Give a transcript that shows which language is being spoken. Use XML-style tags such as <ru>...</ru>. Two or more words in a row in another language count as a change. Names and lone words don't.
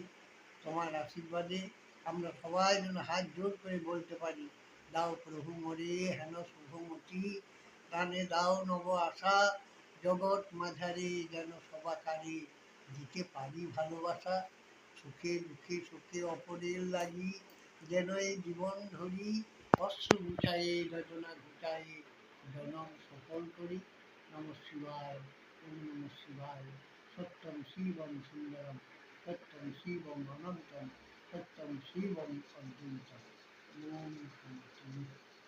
<bn>তোমার আশীর্বাদে আমরা সবাই যেন হাত জোর করে বলতে পারি, দাও প্রভু মোরে হেন শুভমতি, প্রাণে দাও নব আশা, জগৎ মাঝারে যেন সবাকারে দিতে পারি ভালোবাসা, সুখে দুঃখে সুখে অপরের লাগি যেন এই জীবন ধরি, অশ্রু ঘুচায়ে যোজনা ঘুচায়ে জনম সফল করি।</bn> <sa>নম শিবায়, ওম নম শিবায়। সত্যম শিবম সুন্দরম, সত্যম শিবম অনন্তম, সত্যম শিবম অদ্বৈতম। ওম শান্তি।</sa>